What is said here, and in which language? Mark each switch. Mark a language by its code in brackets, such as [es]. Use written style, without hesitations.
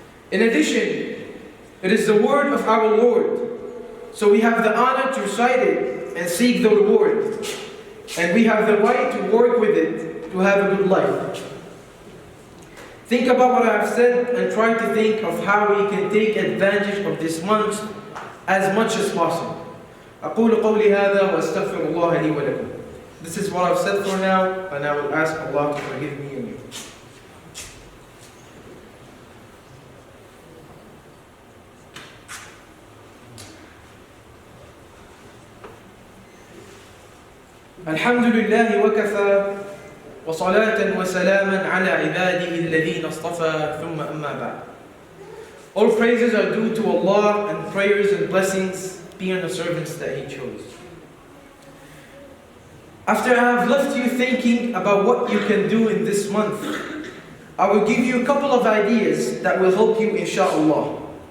[en] In addition, it is the word of our Lord, so we have the honor to recite it and seek the reward. And we have the right to work with it to have a good life. Think about what I have said and try to think of how we can take advantage of this month as much as possible. [ar] أقول قولي هذا وأستغفر الله لي ولكم. [en] This is what I've said for now, and I will ask Allah to forgive me and you. [ar] الحمد لله وكفى وصلاة وسلاما على عباده الذين اصطفى ثم أما بعد. [en] All praises are due to Allah, and prayers and blessings be on the servants that He chose. After I have left you thinking about what you can do in this month, I will give you a couple of ideas that will help you, inshallah.